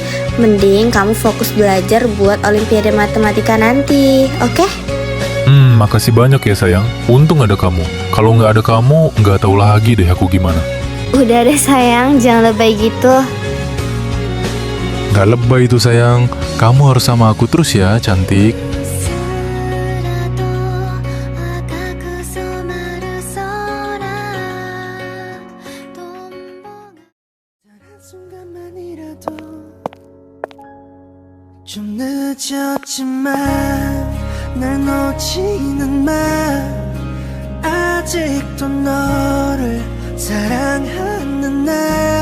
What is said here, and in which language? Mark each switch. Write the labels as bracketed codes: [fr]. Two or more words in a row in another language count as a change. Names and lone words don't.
[id] Mending kamu fokus belajar buat Olimpiade Matematika nanti, oke? Makasih banyak ya sayang. Untung ada kamu. Kalau nggak ada kamu, nggak tahu lagi deh aku gimana. Udah deh sayang, jangan lebay gitu. Nggak lebay itu sayang. Kamu harus sama aku terus ya, cantik. [ko] 좀 늦었지만 날 놓지는 마 아직도 너를 사랑하는 나